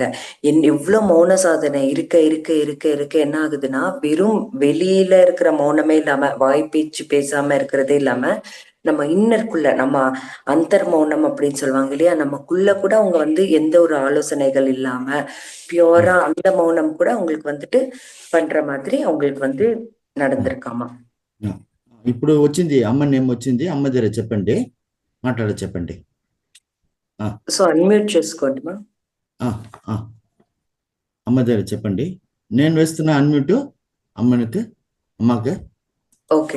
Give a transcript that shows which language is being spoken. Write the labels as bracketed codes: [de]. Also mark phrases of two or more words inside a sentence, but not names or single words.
[ta] எவ்வளவு மௌன சாதனை இருக்க இருக்க இருக்க இருக்க என்ன ஆகுதுன்னா, வெறும் வெளியில இருக்கிற மௌனமே இல்லாம, வாய் பேச்சு பேசாம இருக்கிறதே இல்லாம, நம்ம இன்னருக்குள்ள நம்ம அந்தர் மௌனம் அப்படின்னு சொல்லுவாங்க இல்லையா, நமக்குள்ள கூட அவங்க வந்து எந்த ஒரு ஆலோசனைகள் இல்லாம பியூரா அந்த மௌனம் கூட அவங்களுக்கு வந்துட்டு பண்ற மாதிரி அவங்களுக்கு வந்து நடந்திருக்காமா. [te] ఇప్పుడు వచ్చింది అమ్మ నేమ్ వచ్చింది, అమ్మ దగ్గర చెప్పండి, మాట్లాడ చెప్పండి. సో అన్మ్యూట్ చేసుకోండి మా. అమ్మ దగ్గర చెప్పండి. నేను వేస్తున్నా అన్మ్యూట్ అమ్మకి. ఓకే.